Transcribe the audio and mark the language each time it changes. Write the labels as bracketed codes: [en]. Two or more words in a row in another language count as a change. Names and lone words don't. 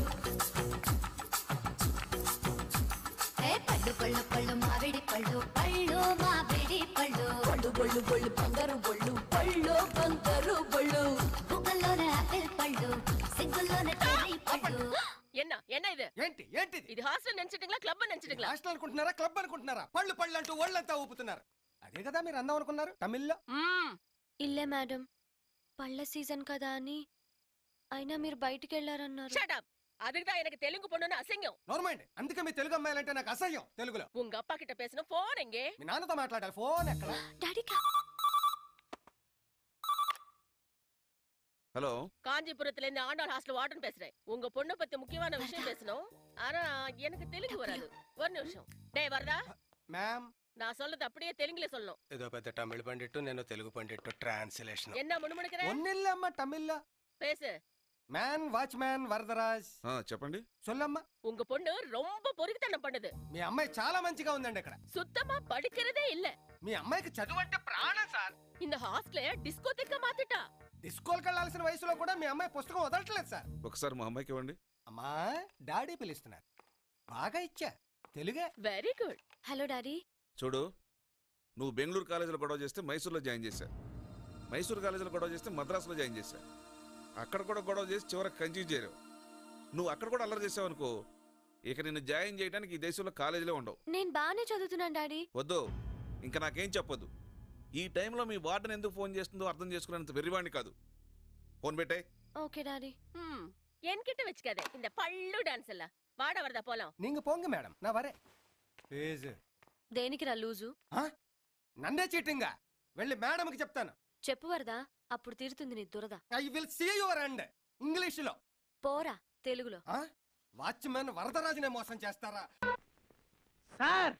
[te] పళ్ళు పళ్ళు పళ్ళు మామిడి పళ్ళు పళ్ళు మామిడి పళ్ళు పళ్ళు బళ్ళు బళ్ళు బంగారు బళ్ళు పళ్ళు బంగారు బళ్ళు బుగ్గల్లోనే ఆపిల్ పళ్ళు సిగ్గుల్లోనే చెర్రీ పళ్ళు. [ta] என்ன இது? [te] ఏంటి ఏంటిది? ఇది హాస్టల్ నెంచటింగ్లా క్లబ్ నెంచటింగ్లా? హాస్టల్ అనుకుంటున్నారా క్లబ్ అనుకుంటున్నారా? పళ్ళు పళ్ళు అంటూ ఒళ్ళంతా ఊపుతున్నారు. అదే కదా మీరు అందం అనుకున్నారు తమిళ్లో. ఇల్లే మేడం, పళ్ళ సీజన్ కదా అని. అయినా మీరు బయటికి వెళ్ళారన్నారు. షట్ అప్. [ta] அதுக்குதான் எனக்கு தெலுங்கு பொண்ணுன்னு அசிங்கம். [te] నార్మల్. అందుకే మీ తెలుగు అమ్మాయిలంటే నాకు అసహ్యం. తెలుగులో [ta] உங்க அப்பா கிட்ட பேசணும். ఫోన్ எங்கே? [te] మీ నాన్నతో మాట్లాడాలి. ఫోన్ ఎక్కడ? డాడీ [ta] ஹலோ, காஞ்சிபுரத்துல இருந்து ஆண்டாள் ஹாஸ்டல் வார்டன் பேசுறேன். உங்க பொண்ணு பத்தி முக்கியமான விஷயம் பேசணும். ஆனா எனக்கு தெலுங்கு வராது. ஒரு நிமிஷம். டேய் வரதா? [te] మ్యామ్, [ta] நான் சொல்றது அப்படியே தெலுங்குல சொல்லணும். [te] ఏదో పెద్ద తమిళ పండిట్టు నేను తెలుగు పండిట్టు ట్రాన్స్లేషన్. [ta] என்ன முணுமுணுக்கிற? ఒన్నిల్లమ్మ తమిళ్లో பேசு. [te] మ్యాన్ వాచ్మ్యాన్ వరదరాజ్. చెప్పండి. [ta] సొల్లమ్మ. உங்க பொண்ணு ரொம்ப பொறுக்கித்தனம் பண்ணுது. [te] మీ అమ్మాయి చాలా మంచిగా ఉందండి. ఇక్కడ [ta] சுத்தமா படிக்கிறதே இல்ல. [te] మీ అమ్మాయికి చదువు అంటే ప్రాణం సార్. [ta] இந்த ஹாஸ்டல் டிஸ்கோதெக்கா மாத்திட்டா. [te] డిస్కోల్కి వెళ్ళాల్సిన వయసులో కూడా మీ అమ్మాయి పుస్తకం వదలట్లేదు సార్. ఒకసారి మా అమ్మాయికి ఇవ్వండి. అమ్మా, డాడీ పిలుస్తున్నారు. బాగా ఇచ్చా. తెలుగే. వెరీ గుడ్. హలో డాడీ. చూడు, నువ్వు బెంగళూరు కాలేజీలో గొడవ చేస్తే మైసూర్లో జాయిన్ చేశా. మైసూరు కాలేజీలో గొడవ చేస్తే మద్రాసులో జాయిన్ చేశా. అక్కడ కూడా గొడవ చేసి చివరికి కన్ఫ్యూజ్ చేయరు. నువ్వు అక్కడ కూడా అల్లరి చేసావు అనుకో, ఇక నిన్ను జాయిన్ చేయడానికి ఈ దేశంలో కాలేజీలో ఉండవు. నేను బాగానే చదువుతున్నాను డాడీ. వద్దు, ఇంకా నాకేం చెప్పొద్దు. ఈ టైంలో మీ వార్డెన్ ఎందుకు ఫోన్ చేస్తుందో అర్థం చేసుకునేంత వెర్రివాణ్ణి కాదు. ఫోన్ పెట్టే. ఓకే డాడీ. [ta] என்கிட்ட வச்சுக்காதே இந்த பள்ளு டான்ஸ் எல்லாம். வாட வரதா போலாம். நீங்க போங்க மேடம், நான் வரேன். [te] ప్లీజ్. దేనికి రా లూజు? నన్నే చీటింగా? వెళ్ళి మేడంకి చెప్తాను. చెప్పు వరదా, అప్పుడు తీరుతుంది నీ దురద. [en] I will see your end. ఇంగ్లీష్ లో [te] పోరా తెలుగులో. వాచ్మెన్ వరదరాజునే మోసం చేస్తారా? సార్